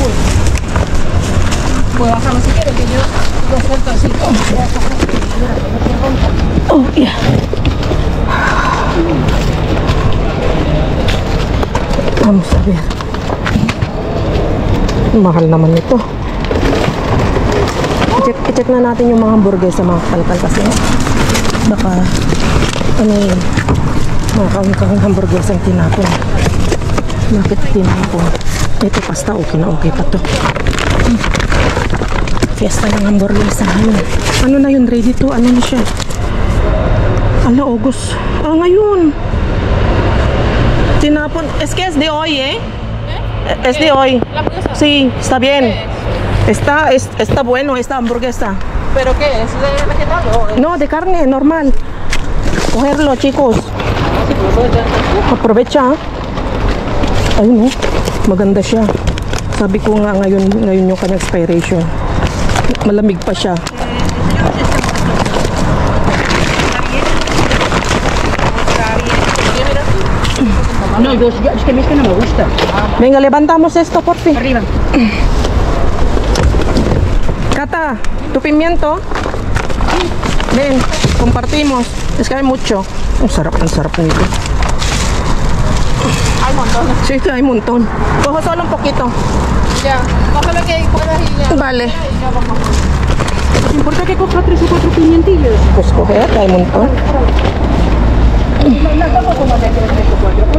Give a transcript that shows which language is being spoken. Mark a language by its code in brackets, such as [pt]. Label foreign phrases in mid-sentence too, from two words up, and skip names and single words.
[en] Oh, yeah. [es] Vamos a ver. [tl] Mahal naman ito. I-check na natin yung mga hamburger sa mga kalkal kasi baka ano yun, mga kawing hamburger sa tinapon. Bakit tinapon? Ito pasta, okay na okay pa to. Fiesta ng hamburger sa ano na yun, [en] ready to, [tl] ano na siya? Ala, August. Ngayon. Tinapon. [es] Es que es de hoy, ¿eh? Es de hoy. Sí, está bien. Está bueno esta hamburguesa. ¿Pero qué? ¿Es de vegetal o...? No, de carne, normal. Cogerlo, chicos. Aprovecha. Ay, no. [tl] Maganda siya. Sabi ko nga ngayon yung kanyang expiration. Malamig pa siya. [es] No, es que a mí es que no me gusta. Venga, levantamos esto, por fin. Arriba. Cata, tu pimiento. Ven, compartimos. Es que hay mucho. [tl] Ang sarap nito. [es] Hay montones. Sí, hay un montón. Cojo solo un poquito. Ya. Cógelo que puedas y ya. Vale. Y ya vamos. ¿Te importa que coja 3 o 4 pimientillos? Pues coger, hay un montón. No, tampoco como de 3 o 4.